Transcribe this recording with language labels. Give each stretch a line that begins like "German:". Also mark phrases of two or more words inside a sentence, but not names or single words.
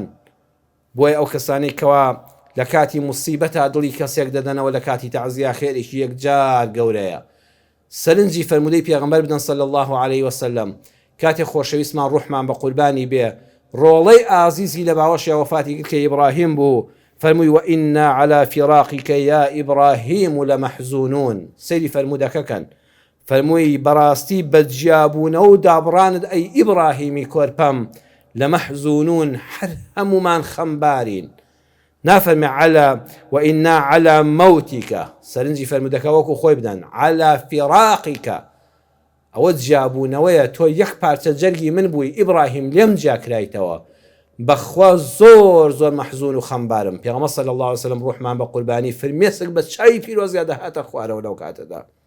Central Kurdish: بۆیە ئەو کەسانەی کەوا لە کاتی موسیبەتە دڵی کەسێک دەدەنەوە لە کاتی تەعزیە خێرێکی یەکجار گەورەیە. سەرنجی فەرمودەی پێغەمبەر بدەن
Arabic: صلی الله عليه وسلم
Central Kurdish: کاتێک خۆشەویستمان ڕوحمان بە قوربانی بێ، ڕۆڵەی ئازیزی لە باوەشی وەفاتی کرد کە ئیبراهیم بوو، فەرمووی
Arabic: وئنا على فراقك يا إبراهيم لمحزونون.
Central Kurdish: سەیری فەرمودەکەکەن، فەرمووی بەڕاستی بەجیابوونە و دابڕاند ئەی ئیبراهیمی کۆرپەم لەمەحزونون، هەر هەمومان خەمبارین. نافەرمێ
Arabic: على وئنا على
Central Kurdish: موتیکە، سەرنجی فەرمودەکە وەکو خۆی بدەن
Arabic: على فراقیکە،
Central Kurdish: ئەوە جیابوونەوەیە، تۆ یەک پارچە جەرگی من بووی ئیبراهیم، لێم جاکرایتەوە، بەخوا زۆر زۆر مەحزون و خەمبارم. پێغەمبەر
Arabic: صلی الله عليه وسلم
Central Kurdish: ڕوحمان بە قوربانی فرمێسک بە چای پیرۆزیا دەهاتە خوارەوە لەو کاتەدا.